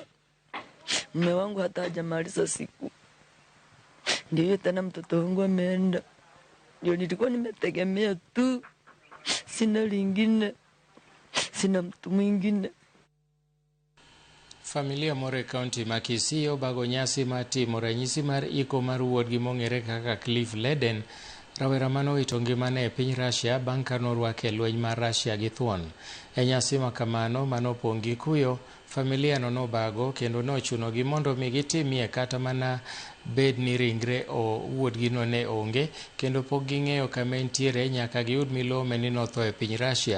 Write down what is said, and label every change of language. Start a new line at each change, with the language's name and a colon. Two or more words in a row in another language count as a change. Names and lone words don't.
Swahili: Mume wangu hata hajamaliza siku. Ndio tena mtoto wangu ameenda. Ndio nilikuwa nimetegemea tu. Sina lingine. Sina mtu mwingine.
Luo (Kenya and Tanzania): Familia moro e kaunti ma Kisii obago nyasi matimo ranyisi mar iko mar wuodgi mong'ere kaka Cliff Leden, rawera manowito ngimane e piny Russia bang' ka norwake lweny mar Russia gi thuon. E nyasi ma kamano manopong' gi kuyo, familia no nobago kendo nochunogi mondo mi gitimie kata mana bed ni ringre wuodgi no ne onge kendo pok ging'eyo kama entiere nyaka giyud milome ni notho e piny Russia.